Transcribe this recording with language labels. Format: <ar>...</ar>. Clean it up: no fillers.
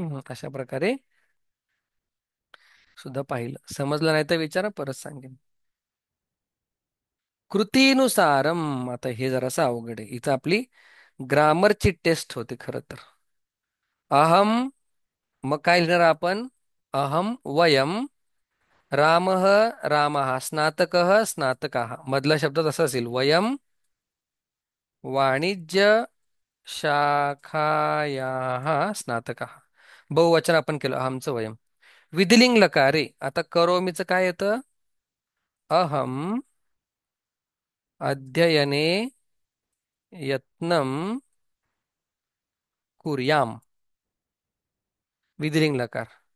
<mr>अशा प्रकारे सुद्धा पाहिलं. समजलं नाही तर विचारा, परत सांगेन. कृतीनुसारम, आता हे जरासं अवघड आहे. इथं आपली ग्रामरची टेस्ट होते खरं तर. अहम, मग काय लिहिणार आपण?</mr> <sa>अहम वयम रामः रामः स्नातकः स्नातकाः.</sa> <mr>मधला शब्द तसा असेल.</mr> <sa>वयम वाणिज्य शाखायाः स्नातकाः.</sa> <mr>बहुवचन आपण केलं अहमचं वयम. विधिलिंग लकारे, आता करोमीचं काय येतं?</mr> <sa>अहम अध्ययने यत्नम कुर्याम. विधिलिंग लकार.</sa>